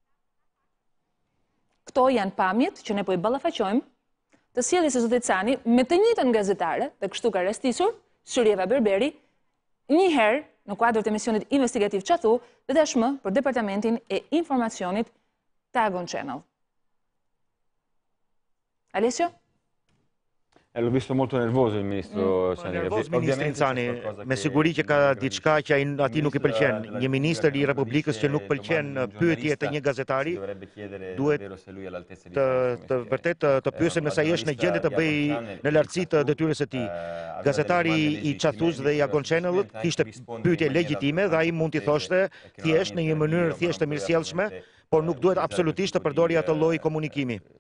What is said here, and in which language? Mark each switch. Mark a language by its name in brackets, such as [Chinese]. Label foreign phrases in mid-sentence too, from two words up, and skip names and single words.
[Albanian] Këto janë pamjet që ne po i ballafaqojmë të sjelljes së zotit Cani me të njëjtën gazetare, dhe kështu ka rastisur Syrieva Berberi, një herë në kuadër të emisionit investigativ çatu dhe tashmë për Departamentin e Informacionit të Agon Channel. Alessio? [Italian] L'ho visto molto nervoso il ministro Cani. [Albanian] Ministrin Cani, me siguri që ka diçka që ati nuk i pëlqen. Një ministër i Republikës që nuk pëlqen pyetje të një gazetari, duhet të vërtet të pyesen nëse ai është në gjendje të bëjë në lartësi të detyrës së tij. Gazetari i Çathus dhe i Agon Channel kishte pyetje legjitime dhe ai mund t'i thoshte thjesht në një mënyrë thjesht të mirësjellshme, por nuk duhet absolutisht të përdori atë lloj komunikimi.